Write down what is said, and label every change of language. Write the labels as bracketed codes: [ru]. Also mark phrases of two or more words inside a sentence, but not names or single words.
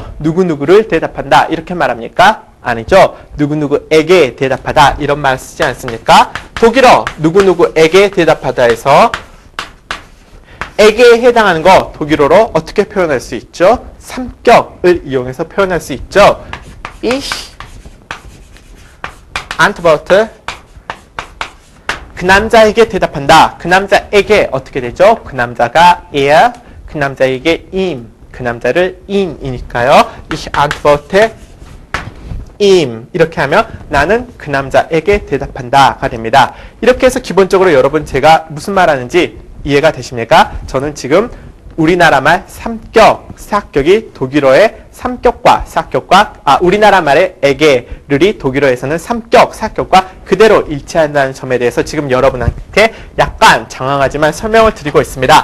[ko] 누구누구를 대답한다 이렇게 말합니까? 아니죠. 누구누구에게 대답하다 이런 말 쓰지 않습니까? 독일어 누구누구에게 대답하다 해서 에게에 해당하는 거 독일어로 어떻게 표현할 수 있죠? 3격을 이용해서 표현할 수 있죠. [de] Ich antworte [ko] 그 남자에게 대답한다. 그 남자에게 어떻게 되죠? 그 남자가 er, 그 남자에게 ihm, 그 남자를 ihm이니까요. [de] Ich antworte ihm. [ko] 이렇게 하면 나는 그 남자에게 대답한다가 됩니다. 이렇게 해서 기본적으로 여러분 제가 무슨 말 하는지 이해가 되십니까? 저는 지금 우리나라 말 3격, 4격이 독일어의 3격과 4격과 우리나라 말의 에게를이 독일어에서는 3격, 4격과 그대로 일치한다는 점에 대해서 지금 여러분한테 약간 장황하지만 설명을 드리고 있습니다.